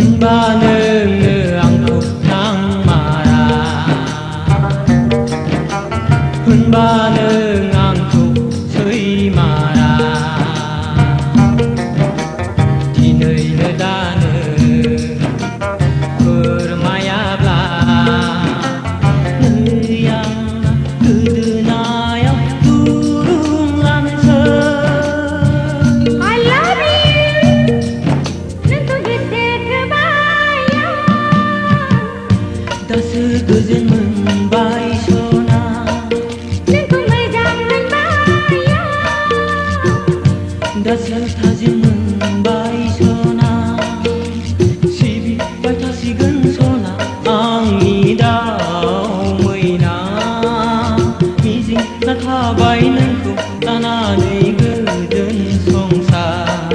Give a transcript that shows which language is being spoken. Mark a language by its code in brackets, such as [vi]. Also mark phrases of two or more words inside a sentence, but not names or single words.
[brx] होनबा नोंनो आंखौ नांमारा होनबा नों आंखौ सैमारा दिनैनो दानो फोरमायाब्ला नै आंना गोदोनायाव दुरुं लानोसै [en] I love you [brx] नोंखौ गोसो थोबाय दासो गोजोन मोनबाय सना नोंखौ मोजां मोनबाय दासो थाजिम मोनबाय सना सिबिबाय थासिगोन सना आंनि दाउ मैना मिजिं लाखाबाय नोंखौ लानानै गोजोन संसार